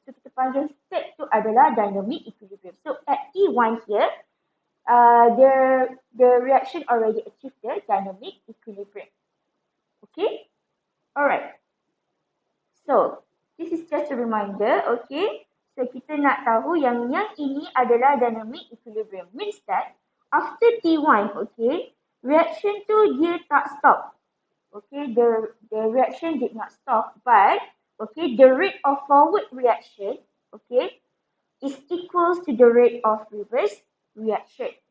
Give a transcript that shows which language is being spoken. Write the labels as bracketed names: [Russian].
[Malay] So kita panggil state tu adalah dynamic equilibrium. [English] So at T1 here, the reaction already achieved the dynamic equilibrium. Okay, alright. So this is just a reminder. [Malay] Okay, so kita nak tahu yang ini adalah dynamic equilibrium. [English] Means that after T1, okay, reaction [Malay] tu dia tak [English] stop. Okay, the reaction did not stop, but okay, the rate of forward reaction, okay, is equals to the rate of reverse reaction.